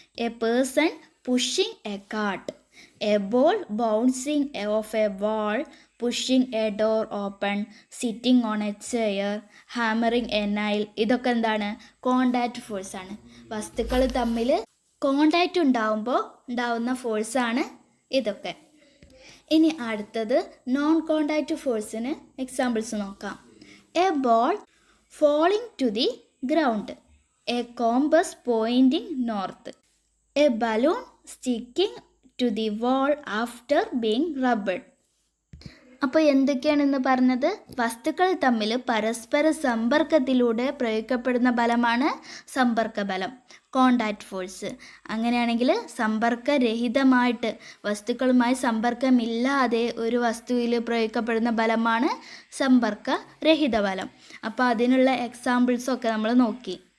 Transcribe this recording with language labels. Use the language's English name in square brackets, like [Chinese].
[English] A person pushing a cart. A ball bouncing off a wall pushing a door open, sitting on a chair, hammering a nail. [Malayalam] ഇതൊക്കെ എന്താണ്? Contact ഫോഴ്സാണ്. വസ്തുക്കൾ തമ്മിൽ contact ഉണ്ടാവുമ്പോൾ ഉണ്ടാവുന്ന ഫോഴ്സാണ് ഇതൊക്കെ. ഇനി അടുത്തത് നോൺ കോണ്ടാക്റ്റ് ഫോഴ്സിന് എക്സാമ്പിൾസ് നോക്കാം. [English] A ball falling to the ground, a compass pointing north, a balloon sticking to the wall after being rubbed. [Malayalam] അപ്പോൾ എന്തൊക്കെയാണെന്ന് പറഞ്ഞത്? വസ്തുക്കൾ തമ്മിൽ പരസ്പര സമ്പർക്കത്തിലൂടെ പ്രയോഗിക്കപ്പെടുന്ന ബലമാണ് സമ്പർക്ക ബലം, കോണ്ടാക്റ്റ് ഫോഴ്സ്. അങ്ങനെയാണെങ്കിൽ സമ്പർക്കരഹിതമായിട്ട്, വസ്തുക്കളുമായി സമ്പർക്കമില്ലാതെ ഒരു വസ്തുവിൽ പ്രയോഗിക്കപ്പെടുന്ന ബലമാണ് സമ്പർക്കരഹിത ബലം. അപ്പോൾ അതിനുള്ള എക്സാമ്പിൾസൊക്കെ നമ്മൾ നോക്കി.